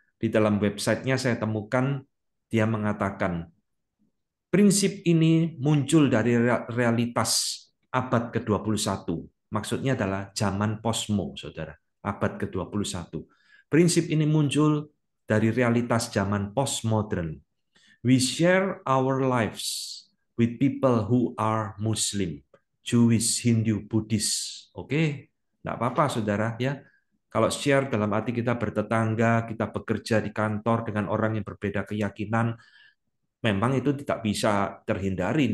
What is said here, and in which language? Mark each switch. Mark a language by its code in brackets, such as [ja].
[id] Di dalam websitenya saya temukan dia mengatakan prinsip ini muncul dari realitas abad ke-21. Maksudnya adalah zaman posmo, saudara. Abad ke-21. Prinsip ini muncul dari realitas zaman postmodern. [en] We share our lives with people who are Muslim, Jewish, Hindu, Buddhis. [id] Oke, enggak apa-apa saudara ya. Kalau share dalam arti kita bertetangga, kita bekerja di kantor dengan orang yang berbeda keyakinan, memang itu tidak bisa terhindari.